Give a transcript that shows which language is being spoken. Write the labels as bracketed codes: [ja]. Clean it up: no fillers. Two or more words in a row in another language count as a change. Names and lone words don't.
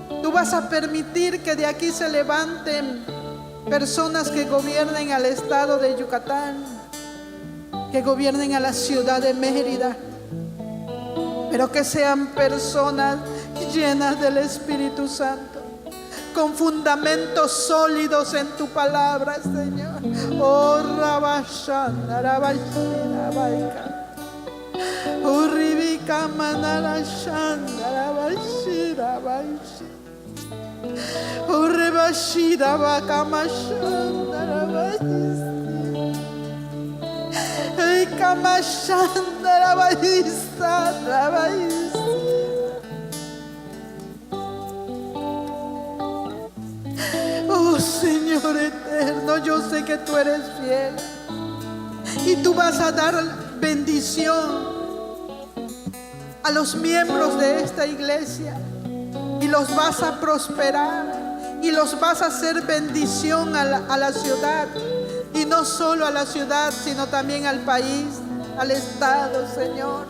[es] Tú vas a permitir que de aquí se levanten personas que gobiernen al estado de Yucatán, que gobiernen a la ciudad de Mérida, pero que sean personas llenas del Espíritu Santo, con fundamentos sólidos en tu palabra, Señor. Oh, Rabashanda, Rabashira, Baika. Oh, Ribika, Manala, Shanda, Rabashira, Baishira. Oh, Rebashira, Bakamashanda, Rabashira. Hey, Kamashanda, Rabashira, Rabashira. Oh, Señor eterno, yo sé que tú eres fiel y tú vas a dar bendición a los miembros de esta iglesia y los vas a prosperar y los vas a hacer bendición a la ciudad, y no solo a la ciudad sino también al país, al estado, Señor.